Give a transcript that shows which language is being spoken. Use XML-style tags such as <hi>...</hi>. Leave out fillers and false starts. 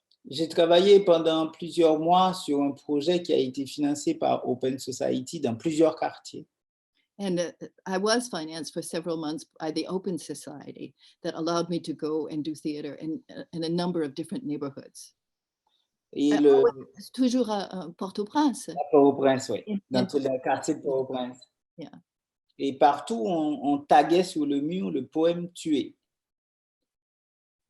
<fr>J'ai travaillé pendant plusieurs mois sur un projet qui a été financé par Open Society dans plusieurs quartiers.</fr> <en>And I was financed for several months by the Open Society that allowed me to go and do theater in a number of different neighborhoods.</en> <fr>Et toujours à Port-au-Prince. À Port-au-Prince, oui, dans tous les quartiers de Port-au-Prince.</fr> <en>Yeah.</en> <fr>Et partout, on taguait sur le mur le poème « Tué ».</fr>